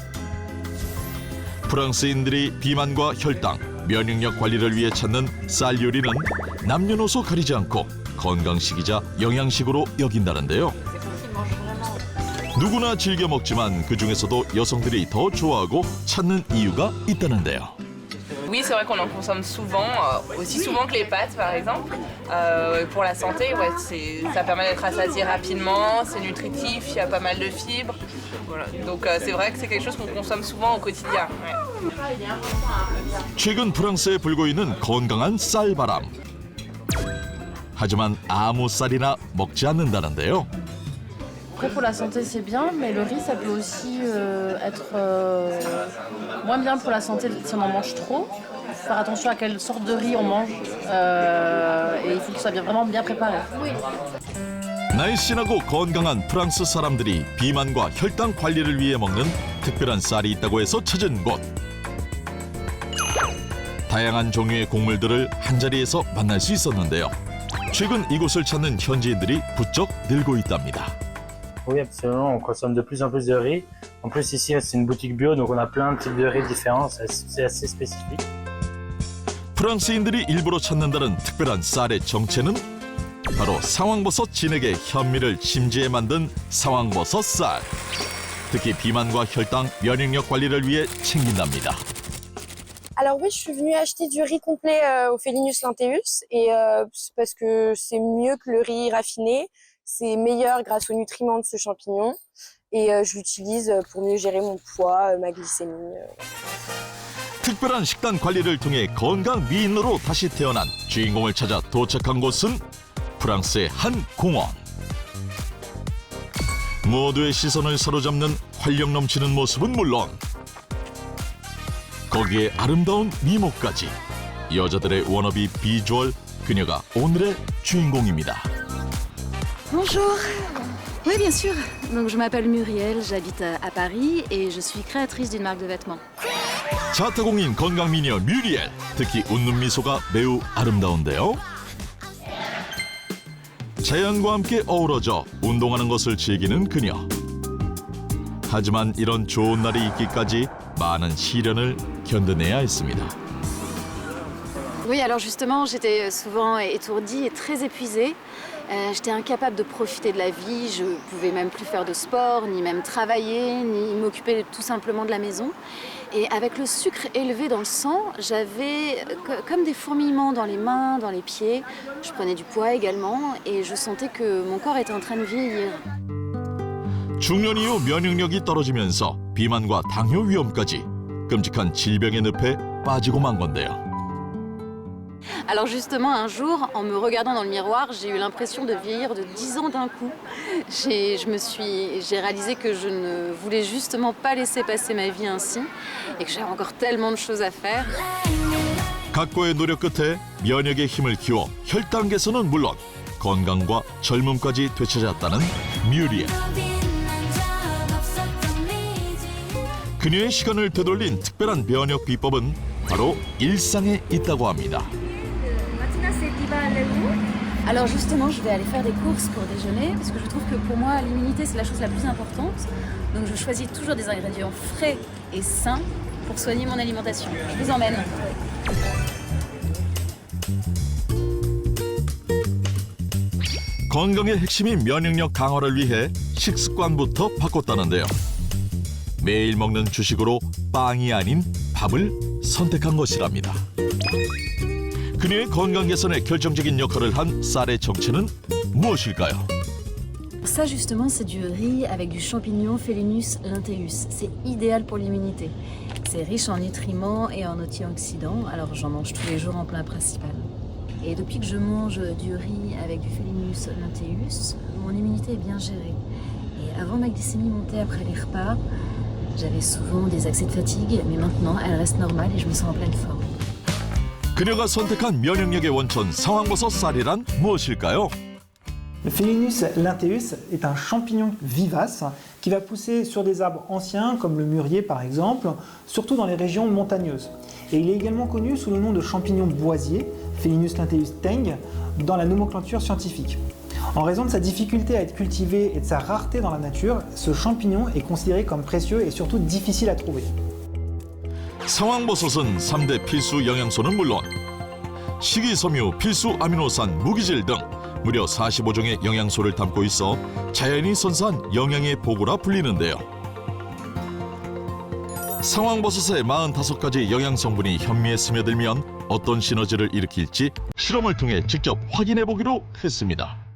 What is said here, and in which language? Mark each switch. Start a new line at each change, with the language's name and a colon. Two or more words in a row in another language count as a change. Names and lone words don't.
Korean: 프랑스인들이 비만과 혈당, 면역력 관리를 위해 찾는 쌀 요리는 남녀노소 가리지 않고 건강식이자 영양식으로 여긴다는데요. 누구나 즐겨 먹지만 그중에서도 여성들이 더 좋아하고 찾는 이유가 있다는데요.
French: Oui, c'est vrai qu'on en consomme souvent, aussi souvent que les pâtes par exemple. Pour la santé, ouais, ça permet d'être rassasié rapidement, c'est nutritif, il y a pas mal de fibres. Voilà. Donc c'est vrai que c'est quelque chose qu'on consomme souvent au quotidien. Ouais.
Korean: 최근 프랑스에 불고 있는 건강한 쌀바람. 하지만 아무 쌀이나 먹지 않는다는데요.
French: Après, pour la santé, c'est bien, mais le riz, ça peut aussi être moins bien pour la santé si on en mange trop. Il faut faire attention à quelle sorte de riz on mange et il faut qu'il soit vraiment bien préparé.
Korean: 날씬하고 건강한 프랑스 사람들이 비만과 혈당 관리를 위해 먹는 특별한 쌀이 있다고 해서 찾은 곳. 다양한 종류의 곡물들을 한자리에서 만날 수 있었는데요. 최근 이곳을 찾는 현지인들이 부쩍 늘고 있답니다.
French: Oui, absolument. On consomme de plus en plus de riz. En plus, ici, c'est une boutique bio, donc on a plein de types de riz différents. C'est assez spécifique.
Korean: 프랑스인들이 일부러 찾는다는 특별한 쌀의 정체는 바로 상황버섯 진액의 현미를 심지에 만든 상황버섯 쌀. 특히 비만과 혈당, 면역력 관리를 위해 챙긴답니다.
French: Alors oui, je suis venue acheter du riz complet au Felinus Linteus et c'est parce que c'est mieux que le riz raffiné. C'est meilleur grâce aux nutriments de ce champignon et je l'utilise pour mieux gérer mon poids, ma glycémie.
Korean: 특별한 식단 관리를 통해 건강 미인으로 다시 태어난 주인공을 찾아 도착한 곳은 프랑스의 한 공원. 모두의 시선을 사로잡는 활력 넘치는 모습은 물론 거기에 아름다운 미모까지 여자들의 워너비 비주얼, 그녀가 오늘의 주인공입니다.
French: Bonjour. Oui, bien sûr. Donc, je m'appelle Muriel, j'habite à Paris et je suis créatrice d'une marque de vêtements.
Korean: 자타공인 건강 미녀 뮤리엘, 특히 웃는 미소가 매우 아름다운데요. 자연과 함께 어우러져 운동하는 것을 즐기는 그녀. 하지만 이런 좋은 날이 있기까지 많은 시련을 견뎌내야 했습니다.
French: Oui, alors justement, j'étais souvent étourdie et très épuisée. J'étais incapable de profiter de la vie, je ne pouvais même plus faire de sport, ni même travailler, ni m'occuper tout simplement de la maison. Et avec le sucre élevé dans le sang, j'avais comme des fourmillements dans les mains, dans les pieds. Je prenais du poids également et je sentais que mon corps était en train de vieillir.
Korean: 중년 이후 면역력이 떨어지면서 비만과 당뇨 위험까지 끔찍한 질병의 늪에 빠지고 만 건데요.
French: Alors justement, un jour, en me regardant dans le miroir, j'ai eu l'impression de vieillir de 10 ans d'un coup. J'ai réalisé que je ne voulais justement pas laisser passer ma vie ainsi et que j'avais encore tellement de choses à faire.
Korean: 각고의 노력 끝에 면역의 힘을 키워 혈당 개선은 물론 건강과 젊음까지 되찾았다는 뮤리엘. 그녀의 시간을 되돌린 특별한 면역 비법은 바로 일상에 있다고 합니다.
French: Alors justement, je vais aller faire des courses pour déjeuner parce que je trouve que pour moi, l'immunité, c'est la chose la plus importante. Donc je choisis toujours des ingrédients frais et sains pour soigner mon alimentation. Je vous emmène.
Korean: 건강의 핵심인 면역력 강화를 위해 식습관부터 바꿨다는데요. 매일 먹는 주식으로 빵이 아닌 밥을 선택한 것이랍니다. 그녀의 건강 개선에 결정적인 역할을 한 쌀의 정체는 무엇일까요?
French: Ça justement, c'est du riz avec du champignon Felinus Linteus. C'est idéal pour l'immunité. C'est riche en nutriments et en antioxydants, alors j'en mange tous les jours en plat principal. Et depuis que je mange du riz avec du Felinus Linteus, mon immunité est bien gérée. Et avant, ma glycémie montait après les repas. J'avais souvent des accès de fatigue, mais maintenant, elle reste normale et je me sens en pleine forme.
Korean: 그녀가 선택한 면역력의 원천 상황버섯 쌀이란 무엇일까요?
French: Le Phélinus linteus est un champignon vivace qui va pousser sur des arbres anciens comme le mûrier par exemple, surtout dans les régions montagneuses. Et il est également connu sous le nom de champignon boisier, Phélinus linteus teng, dans la nomenclature scientifique. En raison de sa difficulté à être cultivé et de sa rareté dans la nature, ce champignon est considéré comme précieux et surtout difficile à trouver.
Korean: 상황버섯은 3대 필수 영양소는 물론 식이섬유, 필수 아미노산, 무기질 등 무려 45종의 영양소를 담고 있어 자연이 선사한 영양의 보고라 불리는데요. 상황버섯의 45가지 영양 성분이 현미에 스며들면 어떤 시너지를 일으킬지 실험을 통해 직접 확인해 보기로 했습니다.